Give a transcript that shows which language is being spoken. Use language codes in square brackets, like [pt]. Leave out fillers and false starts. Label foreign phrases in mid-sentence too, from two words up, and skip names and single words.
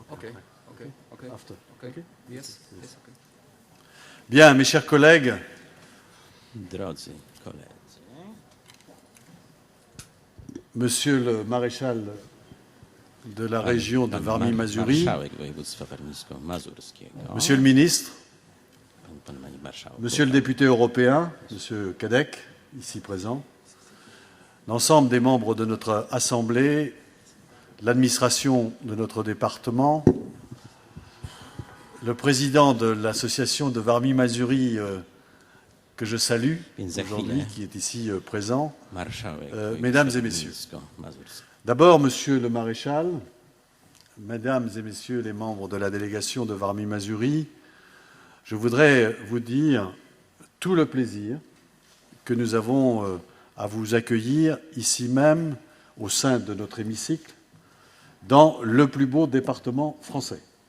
[en] Ok. After. Okay. Yes, okay. [fr] Bien, mes chers collègues, [pl] Drodzy koledzy, [fr] monsieur le maréchal de la région de Warmii-Mazurie, [pl] marszałek województwa warmińsko-mazurskiego, [fr] monsieur le ministre, [pl] pani marszałek, [fr] monsieur le député européen, monsieur Cadec, ici présent, l'ensemble des membres de notre Assemblée, l'administration de notre département, le président de l'association de Warmii-Mazurie que je salue aujourd'hui, qui est ici présent, [pl] marszałek [fr] mesdames et messieurs. [pl] warmińsko-mazurskiego. [fr] D'abord, monsieur le maréchal, mesdames et messieurs les membres de la délégation de Warmii-Mazurie, je voudrais vous dire tout le plaisir que nous avons à vous accueillir ici même, au sein de notre hémicycle, dans le plus beau département français.